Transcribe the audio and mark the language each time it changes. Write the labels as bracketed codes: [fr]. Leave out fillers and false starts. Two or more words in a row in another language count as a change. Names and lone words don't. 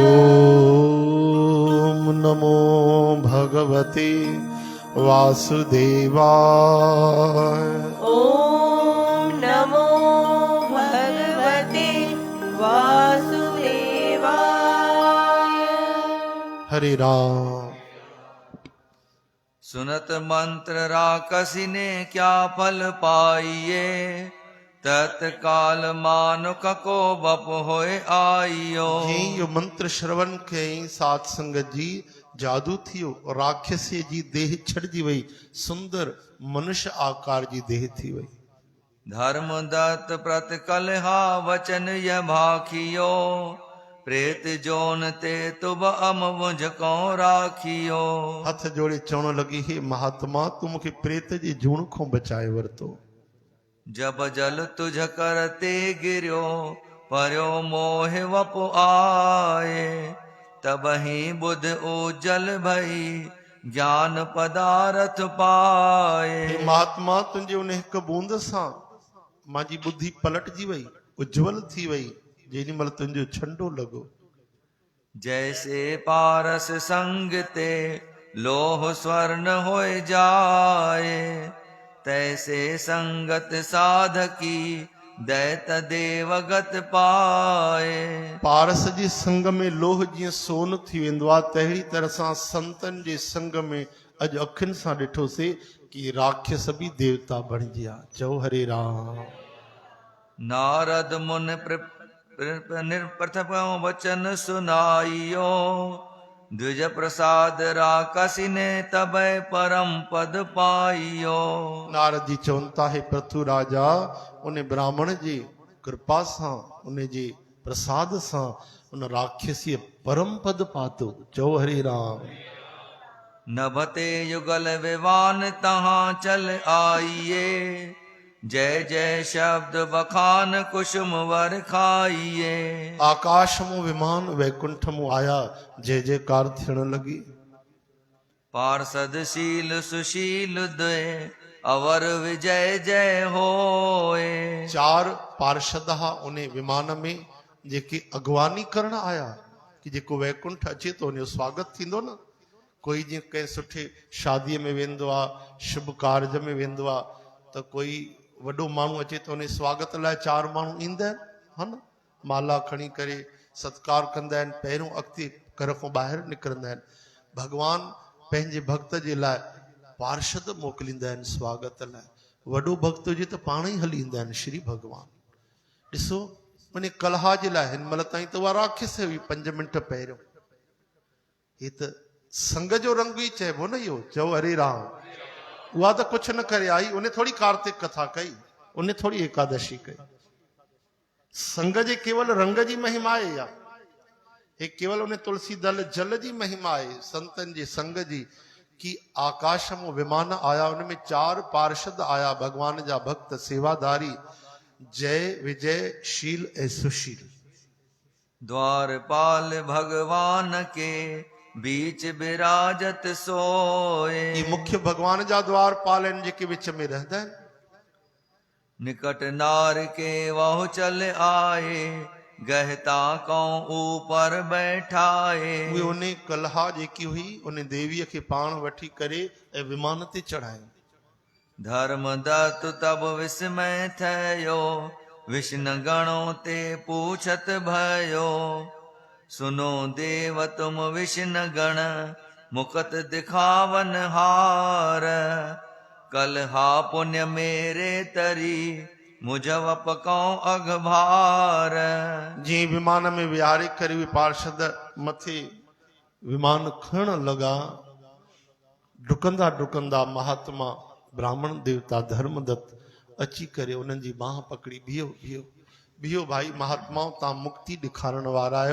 [sa] ओम नमो भगवते वासुदेवाय ओम नमो भगवते वासुदेवाय। हरे राम। [hi] सुनत मंत्र राकसी ने क्या फल पाइये तत्काल मानुक को बप होए आइयो। [sd] ये मंत्र श्रवण कई सात संगत जी जादू थियो राक्षसी जी देह छड़जी वई सुंदर मनुष्य आकार जी देह थी वई। [hi] धर्म दत्त प्रत कलहा वचन यह भाखियो प्रेत जोन ते तुब अम मुझको राखियो। [sd] हथ जोड़े चवण लगी हे महात्मा तू मूंखे प्रेत जी जूण खां बचाए वरतो। [hi] जब जल तुझ करते गिरियो पर्यो मोह वप आए तब ही बुध ओजल भई ज्ञान पदारथ पाए। [sd] हे महात्मा तुंहिंजे उन हिक बूंद सां मांजी बुद्धि पलटजी वई उज्जवल थी वई जेॾी महिल तुंहिंजो छंडो लॻो। [hi] जैसे पारस संग ते लोह स्वर्ण होए जाए तैसे संगत साधकी दैत देवगत पाए। [sd] पारस जे संग में लोह जीअं सोन थी वेंदो आहे तहिड़ी तरह सां संतन जे संग में अॼु अखियुनि सां ॾिठोसीं कि राक्षस बि देवता बणिजी विया। चओ हरे राम। [hi] नारद मुन प्रथम वचन सुनाइयो द्विज प्रसाद राकसी ने तबै परम पद पाइयो। [sd] नारद जी चवनि था हे पृथु राजा उन ब्राह्मण जी कृपा सां उन जे प्रसाद सां उन राक्षसीअ परम पद पातो। चओ हरे राम। [hi] नभते युगल विवान तहां चल आइए जय जय शब्द बखान कुसुम वर खाइए। [sd] आकाश मो विमान वैकुंठ मो आया जय जयकार थियण लगी। [hi] पार्षद शील सुशील दे अवर विजय जय होए। [sd] 4 पार्षद हा उन विमान में जेके अगवानी करण आया कि जेको वैकुंठ अचे तो उन जो स्वागत थींदो न। कोई जीअं कंहिं सुठे शादीअ में वेंदो आहे शुभ कार्य में वेंदो आहे त कोई वॾो माण्हू अचे तो उन स्वागत लाइ 4 माण्हू ईंदा आहिनि हा न माला खणी करे सत्कार कंदा आहिनि पहिरियों अॻिते घर खां ॿाहिरि निकिरंदा आहिनि। भगवान पंहिंजे भक्त जे लाइ पार्षद मोकिलींदा आहिनि स्वागत लाइ। वॾो भक्त हुजे त पाण ई हली ईंदा आहिनि श्री भगवान। ॾिसो उन कलहा जे लाइ हिन महिल ताईं त उहा राक्षस हुई 5 मिंट पहिरियों। हे त संग जो रंग ई चइबो न इहो। चओ हरे राम। उहा त कुझु न करे आई उन थोड़ी कार्तिक कथा कई उन थोड़ी एकादशी कई। संग जे केवल रंग जी महिमा आहे या हे केवल उन तुलसी दल जल जी महिमा आहे संतन जे संग जी कि आकाश में विमान आया उनमें 4 पार्षद आया भगवान जा भक्त सेवादारी जय विजय शील ऐं सुशील। [hi] द्वारपाल भगवान के बीच विराजत सोए। [sd] ये मुख्य भगवान जा द्वारपाल आहिनि जेके विच में रहंदा आहिनि। [hi] निकट नार के वह चल आए, गहता को ऊपर बैठाए। [sd] उहे उन कलहा जेकी हुई उन देवीअ खे पाण वठी करे ऐं विमान ते चढ़ाई। [hi] धर्मदत्त तब विस्मय थयो, विष्णु गणों ते पूछत भयो। सुनो देव तुम विष्णु गण, मुकत दिखावन हार। कलहा पुण्य मेरे तरी, मुझव पको अघभार। [sd] जीअं विमान में विहारे करे उहे पार्षद मथे विमान खणण लॻा, डुकंदा डुकंदा महात्मा ब्राह्मण देवता धर्मदत्त अची करे उन्हनि जी बांह पकड़ी, बीहो बीहो बीहो भाई महात्माओं, तव्हां मुक्ति ॾेखारण वारा आहियो।